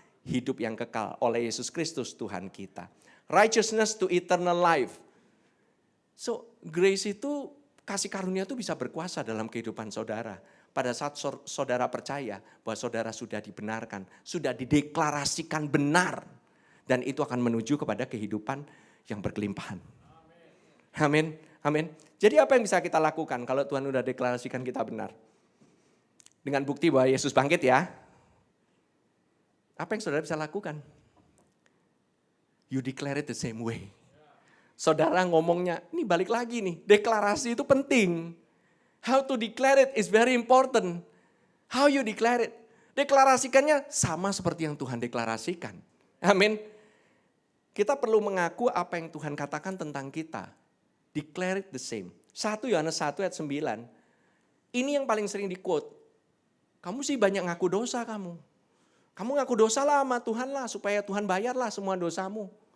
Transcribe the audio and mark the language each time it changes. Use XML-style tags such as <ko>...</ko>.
<id>Hidup yang kekal oleh Yesus Kristus Tuhan kita.</id> <en>Righteousness to eternal life.</en> <id>So, grace itu, kasih karunia itu bisa berkuasa dalam kehidupan saudara. Pada saat saudara percaya bahwa saudara sudah dibenarkan, sudah dideklarasikan benar. Dan itu akan menuju kepada kehidupan yang berkelimpahan. Amin, amin. Jadi apa yang bisa kita lakukan kalau Tuhan sudah deklarasikan kita benar? Dengan bukti bahwa Yesus bangkit ya. Apa yang saudara bisa lakukan?</id> <en>You declare it the same way.</en> <id>Saudara ngomongnya, ini balik lagi nih, deklarasi itu penting.</id> <en>How to declare it is very important. How you declare it.</en> <id>Deklarasikannya sama seperti yang Tuhan deklarasikan. Amin. Kita perlu mengaku apa yang Tuhan katakan tentang kita.</id> <en>Declare it the same.</en> <id>1 Yohanes 1 ayat 9. Ini yang paling sering di-quote. Kamu sih banyak ngaku dosa kamu. Kamu ngaku dosa lah sama Tuhan lah, supaya Tuhan bayarlah semua dosamu.</id>